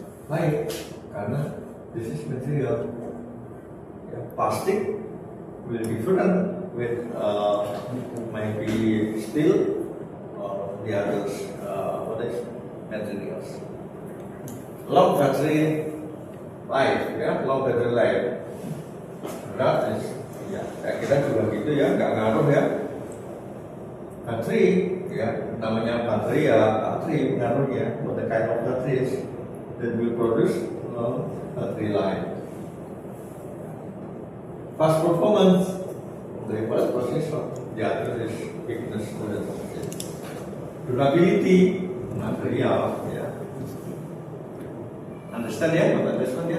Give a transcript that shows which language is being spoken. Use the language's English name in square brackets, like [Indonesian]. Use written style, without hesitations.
[Indonesian] Baik, karena [English] this is material. Plastic will different with maybe steel or the others. What is materials? Long battery life, long battery life. That is, [Indonesian] saya kira juga gitu ya, nggak ngaruh ya. Bateri, namanya bateri pengaruhnya. [English] What the kind of batteries that will produce long battery life. Fast performance, the fast processor, this is weakness. Durability, material, Understand ya, understand ya.